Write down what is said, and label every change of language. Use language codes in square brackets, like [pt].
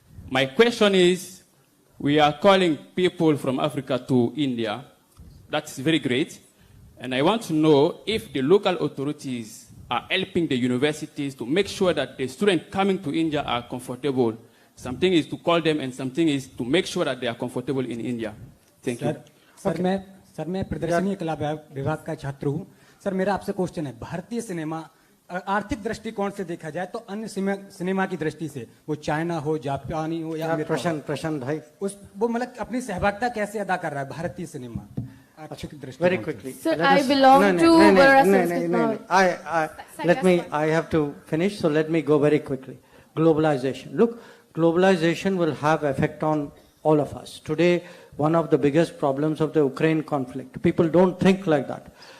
[en] My question is, we are calling people from Africa to India. That's very great. And I want to know if the local authorities are helping the universities to make sure that the students coming to India are comfortable. Something is to call them and something is to make sure that they are comfortable in India. Thank you. [hi] Sir मैं प्रदर्शनी कला विभाग का छात्र हूँ. Sir मेरा आपसे question है, भारतीय सिनेमा आर्थिक दृष्टिकोण से देखा जाए तो अन्य सिनेमा की दृष्टि से, वो चाइना हो, जापानी हो या प्रशांत भाई, वो मतलब अपनी सहभागिता कैसे अदा कर रहा है भारतीय cinema? [en] Very quickly. Sir, I belong to I have to finish, so let me go very quickly. Globalization. Look, globalization will have effect on all of us. Today, one of the biggest problems of the Ukraine conflict, people don't think like that.